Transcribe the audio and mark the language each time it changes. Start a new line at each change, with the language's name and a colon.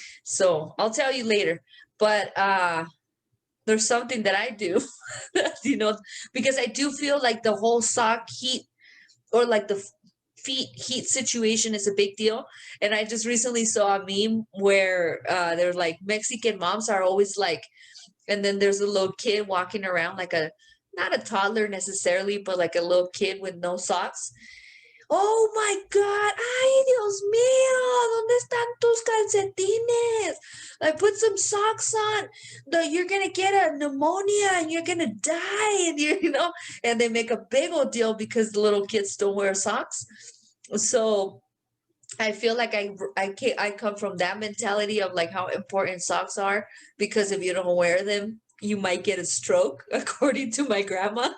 English: So I'll tell you later. But there's something that I do, because I do feel like the whole sock heat or like the feet heat situation is a big deal. And I just recently saw a meme where they're like Mexican moms are always like, and then there's a little kid walking around like not a toddler necessarily, but like a little kid with no socks. Oh my God,
Spanish: ay Dios mío, ¿dónde están tus calcetines?
English: Like put some socks on. You're gonna get a pneumonia and you're gonna die, and and they make a big old deal because the little kids don't wear socks. So I feel like I come from that mentality of like how important socks are, because if you don't wear them, you might get a stroke, according to my grandma.